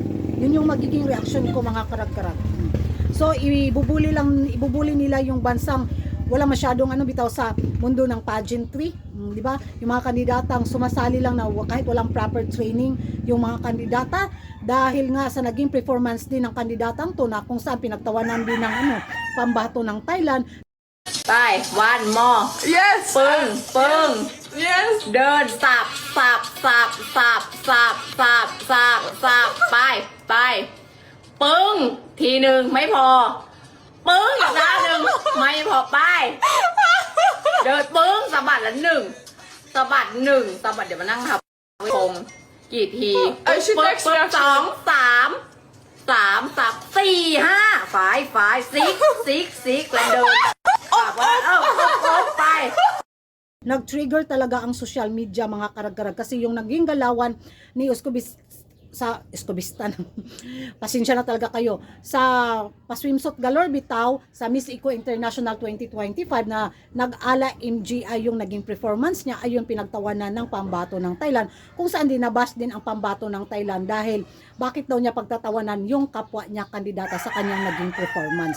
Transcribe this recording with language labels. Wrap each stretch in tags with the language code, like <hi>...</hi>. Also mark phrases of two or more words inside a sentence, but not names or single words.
<tl>Yun yung magiging reaction ko mga karag-karag. So ibubuli nila yung bansang wala masyadong bitaw sa mundo ng pageantry, di ba? Yung mga kandidatang sumasali lang na kahit walang</tl> <en>proper training</en> <tl>yung mga kandidata dahil nga sa naging performance din ng kandidatang to na kung saan pinagtawanan din ng pambato ng Thailand.</tl> <en>Bye, one more. Yes. Pung. Yes.</en> <th>เดินสับไปปึ้งทีหนึ่งไม่พอปึ้งอีกด้านหนึ่งไม่พอไปเดินปึ้งสะบัดละหนึ่งสะบัดเดี๋ยวมานั่งทับคงกี่ทีปึ้งสองสามสับสี่ห้าฝ่ายซิกแล้วเดินแบบว่าไป</th> <tl>Nag-trigger talaga ang social media mga karag-karag kasi yung naging galawan ni Oscobistan pasensya na talaga kayo sa paswimsuit galore bitaw sa Miss Eco International 2025 na nag-ala MGI yung naging performance niya ayun pinagtawanan ng pambato ng Thailand kung saan dinabas din ang pambato ng Thailand dahil bakit daw niya pagtatawanan yung kapwa niya kandidata sa kanyang naging performance.</tl>